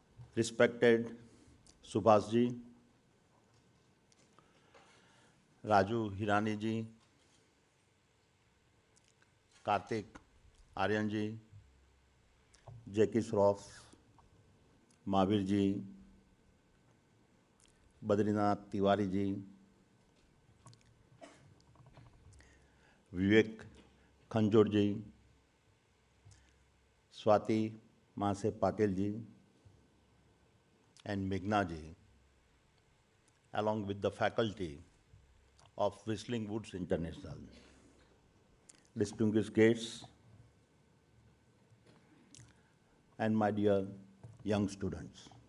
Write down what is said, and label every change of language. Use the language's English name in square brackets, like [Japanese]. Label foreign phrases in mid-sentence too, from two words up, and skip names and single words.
[English] respected Subhash ji, Raju Hirani ji, Kartik Aryan ji, Jackie Shroff, Mahavir ji, Badrinath Tiwari ji, Vivek Khanjor ji, Swati Maase Patil ji, and Meghna ji, along with the faculty of Whistling Woods International. Distinguished guests and my dear young students.